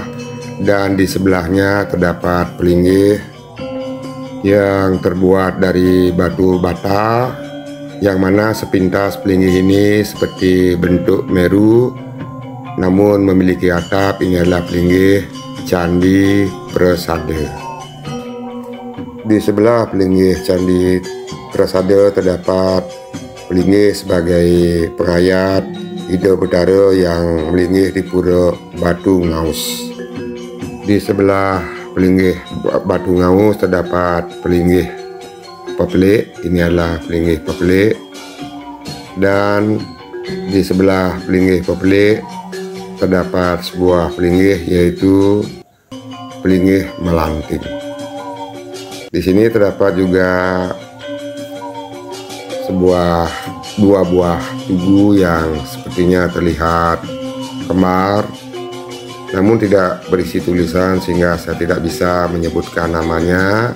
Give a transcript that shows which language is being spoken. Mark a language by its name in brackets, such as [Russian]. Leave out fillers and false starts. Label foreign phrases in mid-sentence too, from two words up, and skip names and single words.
[Indonesian] Dan di sebelahnya terdapat pelinggih yang terbuat dari batu bata, yang mana sepintas pelinggih ini seperti bentuk meru namun memiliki atap. Ini adalah pelinggih Candi Prasada. Di sebelah pelinggih Candi Prasada terdapat pelinggih sebagai penghayat Ida Betara yang melinggih di Pura Batu Ngaus. Di sebelah pelinggih Batu Ngaus terdapat pelinggih Pepelik. Ini adalah pelinggih Pepelik. Dan di sebelah pelinggih Pepelik terdapat sebuah pelinggih, yaitu pelinggih Melanting. Di sini terdapat juga dua buah tugu yang sepertinya terlihat kembar, namun tidak berisi tulisan sehingga saya tidak bisa menyebutkan namanya.